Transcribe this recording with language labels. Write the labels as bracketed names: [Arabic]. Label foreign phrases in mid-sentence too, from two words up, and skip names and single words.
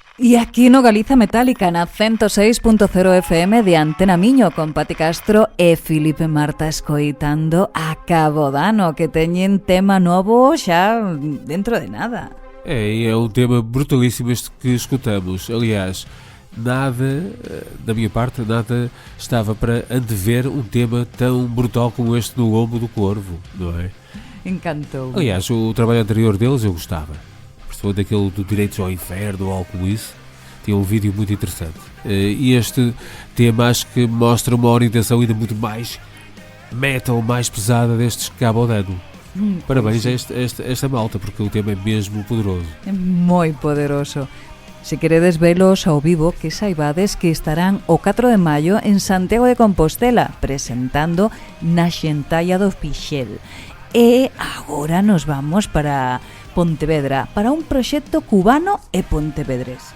[Galician] E aquí no Galiza Metálica na 106.0 FM de Antena Miño con Pati Castro e Filipe Marta escoitando a Cabo Dano, que teñen tema novo xa dentro de nada. [Portuguese] É um tema brutalíssimo este que escutamos. Aliás, nada, da minha parte, nada estava para antever um tema tão brutal como este no Lombo do Corvo, não é? Encantou. Aliás, o trabalho anterior deles eu gostava. Principalmente daquele do Direitos ao Inferno ou algo como isso. Tinha um vídeo muito interessante. E este tema acho que mostra uma orientação ainda muito mais metal, mais pesada destes Cabo Dano. Parabéns a esta malta, porque o tema é mesmo poderoso. [Galician] É moi poderoso. Se queredes velos ao vivo, que saibades que estarán o 4 de maio en Santiago de Compostela presentando na Xentalla do Pixel. E agora nos vamos para Pontevedra, para un proxecto cubano e pontevedrés.